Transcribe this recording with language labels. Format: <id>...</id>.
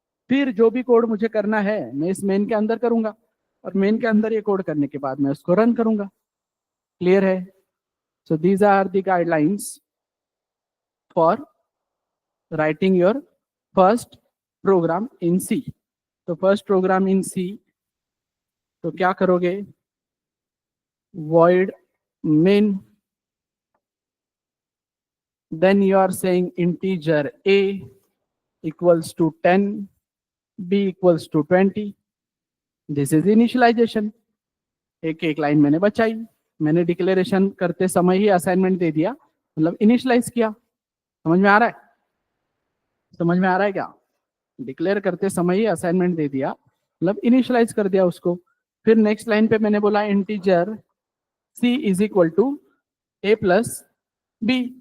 <hi>फिर जो भी कोड मुझे करना है मैं इस मेन के अंदर करूंगा, और मेन के अंदर ये कोड करने के बाद मैं उसको रन करूंगा। क्लियर है।</hi> <en>So these are the guidelines for writing your first program in C.</en> <hi>तो फर्स्ट प्रोग्राम इन सी, तो क्या करोगे,</hi> <en>void main, then you are saying integer a equals to 10, b equals to 20, this is initialization।</en> <hi>एक एक लाइन मैंने बचाई, मैंने डिक्लेरेशन करते समय ही असाइनमेंट दे दिया, मतलब इनिशियलाइज किया। समझ में आ रहा है, समझ में आ रहा है क्या, डिक्लेयर करते समय ही असाइनमेंट दे दिया, मतलब इनिशियलाइज कर दिया उसको। फिर नेक्स्ट लाइन पे मैंने बोला</hi> <en>Integer c is equal to a plus b।</en>